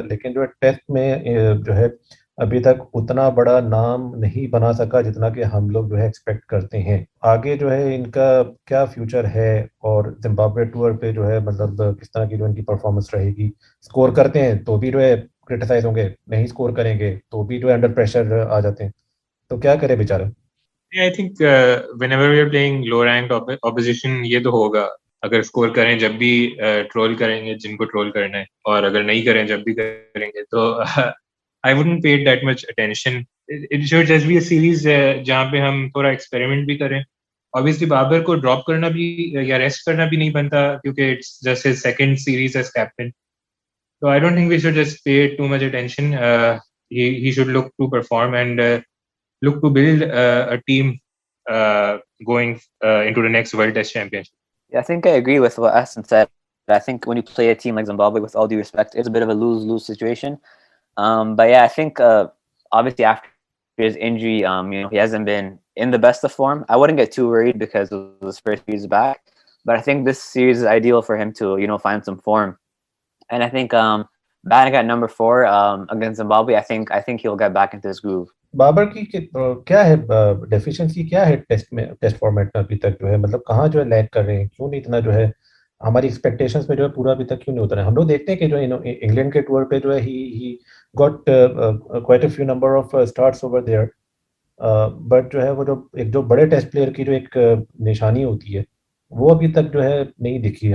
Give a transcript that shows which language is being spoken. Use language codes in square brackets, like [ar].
[ur] لیکن جو ہے ٹیسٹ میں جو ہے ابھی تک اتنا بڑا نام نہیں بنا سکا جتنا کہ ہم لوگ جو ہے ایکسپیکٹ کرتے ہیں. آگے جو ہے ان کا کیا فیوچر ہے, اور زمبابوے ٹور پہ جو ہے مطلب کس طرح کی جو ان کی پرفارمنس رہے گی؟ اسکور کرتے ہیں تو بھی جو ہے کرٹیسائز ہوں گے, نہیں اسکور کریں گے تو بھی جو ہے انڈر پریشر آ جاتے ہیں. تو کیا کرے بیچارہ؟ [en] I think whenever we are playing low ranked opposition, [ur] یہ تو ہوگا. اگر اسکور کریں جب بھی ٹرول کریں گے جن کو ٹرول کرنا ہے, اور اگر نہیں کریں جب بھی کریں گے, تو [en] I wouldn't pay that much attention. It should just be a series [ur] جہاں پہ ہم تھوڑا ایکسپیریمنٹ بھی کریں obviously بابر کو ڈراپ کرنا بھی یا ریسٹ کرنا بھی نہیں بنتا کیونکہ [en] It's just his second series as captain. So I don't think we should just pay too much attention. He should look to perform and look to build a team going into the next World Test Championship. Yeah, I think I agree with what Hassan said. I think when you play a team like Zimbabwe, with all due respect, it's a bit of a lose-lose situation. But yeah, I think obviously after his injury, he hasn't been in the best of form. I wouldn't get too worried because it was his first series back. But I think this series is ideal for him to, find some form. And I think batting at number 4 against Zimbabwe, I think he'll get back into his groove. [ur] Babar کی کیا ہے deficiency کیا ہے test format میں ابھی تک جو ہے مطلب کہاں جو ہے لیگ کر رہے ہیں کیوں نہیں اتنا جو ہے ہماری ایکسپیکٹیشنس میں جو ہے پورا ابھی تک کیوں نہیں اترا ہے. ہم لوگ دیکھتے ہیں کہ جو انگلینڈ کے ٹور پہ جو ہے [en] ہی got quite a few number of starts over there but [ur] جو ہے وہ جو بڑے ٹیسٹ پلیئر کی جو ایک نشانی ہوتی ہے وہ ابھی تک جو ہے نہیں دکھی.